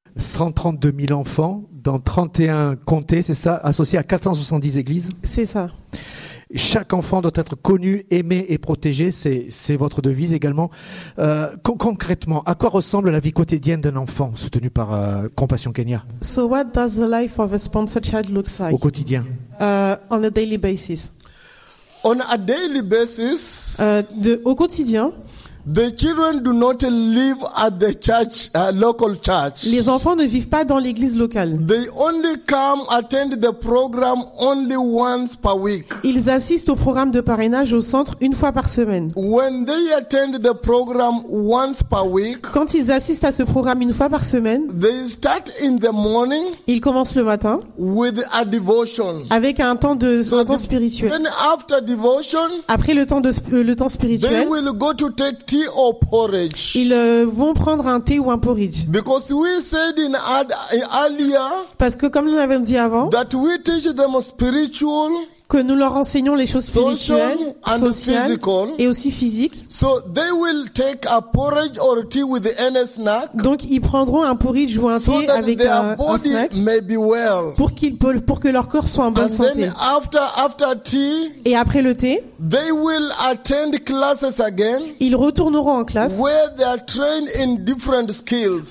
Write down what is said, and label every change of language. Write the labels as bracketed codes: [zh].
[fr] 132 000 enfants dans 31 comtés, c'est ça, associé à 470 églises. C'est ça. Chaque enfant doit être connu, aimé et protégé, c'est votre devise également. Concrètement, à quoi ressemble la vie quotidienne d'un enfant soutenu par Compassion Kenya? [en] So what does the life of a sponsored child look like? [fr] Au quotidien. [en] On a daily basis. On a daily basis. [fr] Au quotidien. [en] The children do not live at the church, local church. [fr] Les enfants ne vivent pas dans l'église locale. [en] They only come attend the program only once per week. [fr] Ils assistent au programme de parrainage au centre une fois par semaine. [en] When they attend the program once per week, [fr] quand ils assistent à ce programme une fois par semaine, [en] they start in the morning. [fr] Ils commencent le matin [en] with a devotion. [fr] Avec un temps de [en] so [fr] un temps spirituel. [en] Then after devotion, [fr] après le temps spirituel, [en] they will go to take tea or porridge. [fr] Ils vont prendre un thé ou un porridge. [en] Because we said in earlier, [fr] parce que comme nous l'avons dit avant, [en] that we teach them spiritual, [fr] que nous leur enseignons les choses spirituelles, [en] and [fr] sociales [en] physical, [fr] et aussi physiques. [en] So they will take a porridge or tea with any snack, [fr] donc ils prendront un porridge ou un thé [en] so that [fr] avec [en] their [fr] body un snack [en] may be well. [fr] Pour que leur corps soit en bonne [en] and [fr] santé. [en] Then after tea, [fr] et après le thé, [en] they will attend classes again, [fr] ils retourneront en classe [en] where they are trained in different skills.